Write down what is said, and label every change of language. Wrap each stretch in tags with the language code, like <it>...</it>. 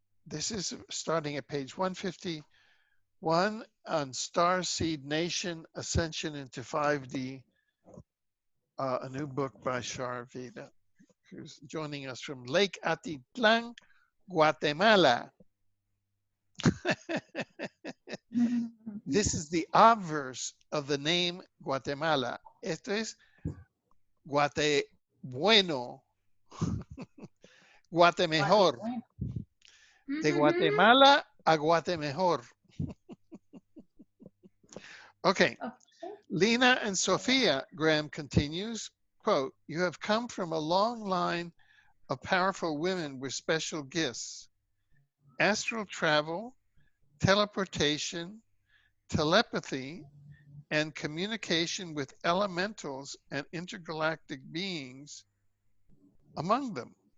<en>This is starting at page 151 on Starseed Nation, Ascension into 5D, a new book by Shar Veda, who's joining us from Lake Atitlan, Guatemala. This is the obverse of the name Guatemala.</en> <es>Esto es Guate bueno, Guatemejor. De Guatemala a Guatemejor.</es> <en>Okay. Lena and Sophia, Graham continues, quote, you have come from a long line of powerful women with special gifts. Astral travel, teleportation, telepathy, and communication with elementals and intergalactic beings among them.</en>